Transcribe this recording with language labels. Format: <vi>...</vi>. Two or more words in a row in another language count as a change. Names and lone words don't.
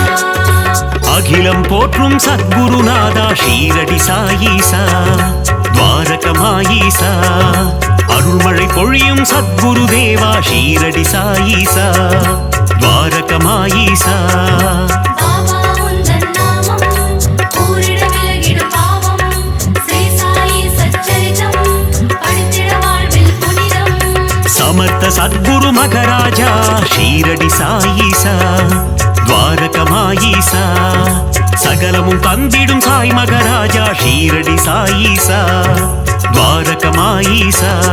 <ta>அகிலம் போற்றும் சத்குருநாதா ஷீரடி சாயீசா துவாரகமாயீசா அருள்மழை பொழியும் சத்குருதேவா ஷீரடி சாயீசா துவாரகமாயீசா பாபா உந்தன் நாமம் கூறிட விலகிடும் பாவம் ஸ்ரீ சாயி சச்சரிதம் படித்திட வாழ்வில்</ta> <te>సమర్థ సద్గురు మగరాజా షీరడి సాయిసా ద్వారకమాయిసా</te> <ta>சகலமும் தந்திடும் சாய் மகராஜா ஷீரடி சாயிசா துவாரகமாயிசா</ta>